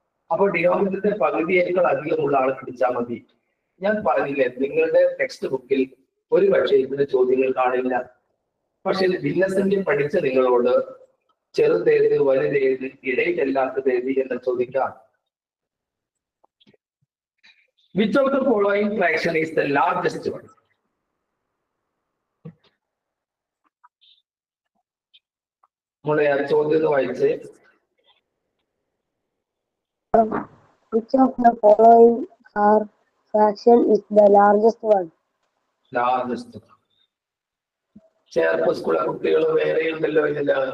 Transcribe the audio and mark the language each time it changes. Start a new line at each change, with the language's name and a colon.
Malayalam: അപ്പോൾ ഡിനോമിനേറ്ററിന്റെ പകുതിയേക്കാൾ അധികമുള്ള ആളെ പിടിച്ചാൽ മതി. ഞാൻ പറഞ്ഞില്ലേ, നിങ്ങളുടെ ടെക്സ്റ്റ് ബുക്കിൽ ഒരു പക്ഷേ ഇതിന്റെ ചോദ്യങ്ങൾ കാണില്ല. പക്ഷെ ഭിന്നസംഖ്യ പഠിച്ച നിങ്ങളോട് ചെറുതേത്, വലുതേത്, ഇടയിലല്ലാത്തതേത് എന്ന് ചോദിക്കാം.
English: Which of the following fraction is the largest one?
Malayalam: മോളെ ആ ചോദ്യം ഒന്ന് വായിച്ചേ.
English: Which of the following are fraction is the largest one? Largest.
Malayalam: Cherpu സ്കൂളിലെ കുട്ടികൾ വേറെ ഉണ്ടല്ലോ ഇതില്ല.